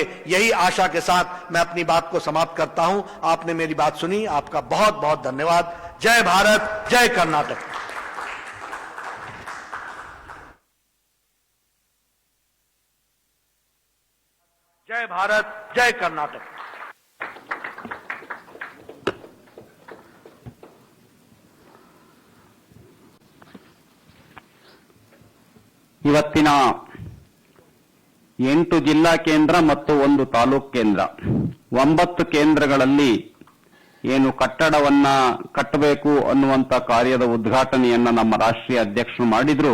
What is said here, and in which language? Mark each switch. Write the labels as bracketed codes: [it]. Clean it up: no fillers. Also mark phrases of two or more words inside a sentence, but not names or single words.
[hi] यही आशा के साथ मैं अपनी बात को समाप्त करता हूं. आपने मेरी बात सुनी, आपका बहुत बहुत धन्यवाद. जय भारत, जय कर्नाटक. जय भारत, जय कर्नाटक. [kn] ಇವತ್ತಿನ 8 ಜಿಲ್ಲಾ ಕೇಂದ್ರ ಮತ್ತು 1 ತಾಲೂಕು ಕೇಂದ್ರ 9 ಕೇಂದ್ರಗಳಲ್ಲಿ ಏನು ಕಟ್ಟಡವನ್ನ ಕಟ್ಟಬೇಕು ಅನ್ನುವಂತ ಕಾರ್ಯದ ಉದ್ಘಾಟನೆಯನ್ನ ನಮ್ಮ ರಾಷ್ಟ್ರೀಯ ಅಧ್ಯಕ್ಷರು ಮಾಡಿದ್ರು.